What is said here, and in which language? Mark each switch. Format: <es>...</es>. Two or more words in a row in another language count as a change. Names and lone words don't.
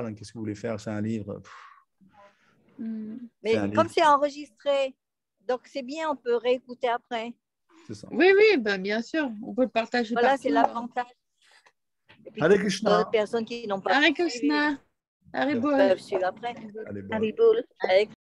<fr>Hein. Qu'est-ce que vous voulez faire? C'est un livre. Mais comme c'est enregistré, donc c'est bien, on peut réécouter après. C'est ça. Oui, bah, bien sûr, on peut le partager. Voilà, c'est l'avantage.</fr> <sa>Hare Krishna.</sa> <fr>D'autres personnes qui n'ont pas.</fr> <sa>Hare Krishna. Haribol.</sa> <fr>Peuvent suivre après. Haribol.</fr>